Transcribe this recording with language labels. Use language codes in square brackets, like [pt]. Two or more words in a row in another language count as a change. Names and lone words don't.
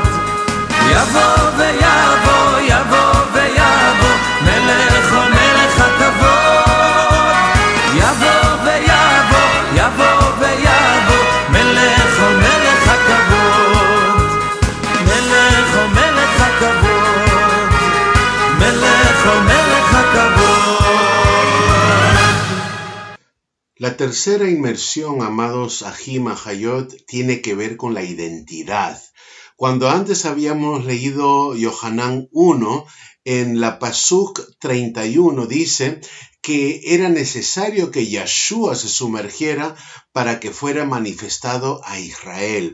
[he] יבוא ויבוא, יבוא ויבוא, מלך הכבוד. יבוא ויבוא, יבוא ויבוא, מלך הכבוד. מלך הכבוד. מלך הכבוד. [es] La tercera inmersión, amados [he] אחים אחיות, [es] tiene que ver con la identidad. Cuando antes habíamos leído Yohanan 1, en la Pasuk 31 dice que era necesario que Yeshua se sumergiera para que fuera manifestado a Israel.